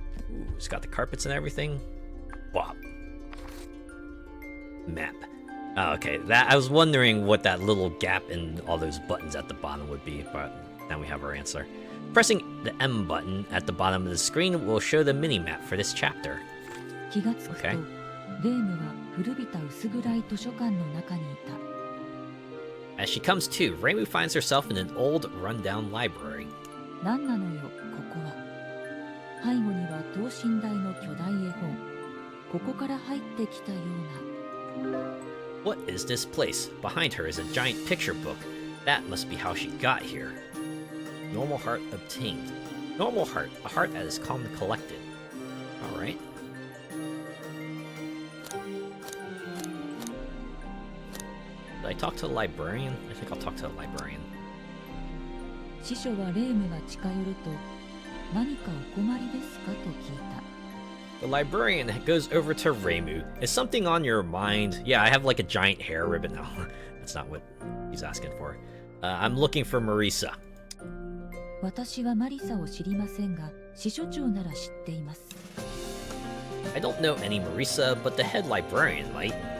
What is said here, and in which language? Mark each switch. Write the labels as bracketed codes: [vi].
[en] Ooh, it's got the carpets and everything. Wow. Map. Oh, okay, that I was wondering what that little gap in all those buttons at the bottom would be, but now we have our answer. Pressing the M button at the bottom of the screen will show the mini-map for this chapter. [ja] 気がつくと、レイムは古びた薄暗い図書館の中にいた。 [en] As she comes to, Reimu finds herself in an old, run-down library. [ja] 何なのよ、ここは。背後には等身大の巨大絵本。ここから入ってきたような。 [en] What is this place? Behind her is a giant picture book. That must be how she got here. Normal heart obtained. Normal heart, a heart that is calm and collected. Alright. Did I talk to the librarian? I think I'll talk to the librarian. [ja] 司書はレイムが近寄ると、何かお困りですかと聞いた。 [en] The librarian goes over to Reimu. Is something on your mind? Yeah, I have like a giant hair ribbon now. That's not what he's asking for. I'm looking for Marisa. [ja] 私はマリサを知りませんが、司書長なら知っています。 [en] I don't know any Marisa, but the head librarian might.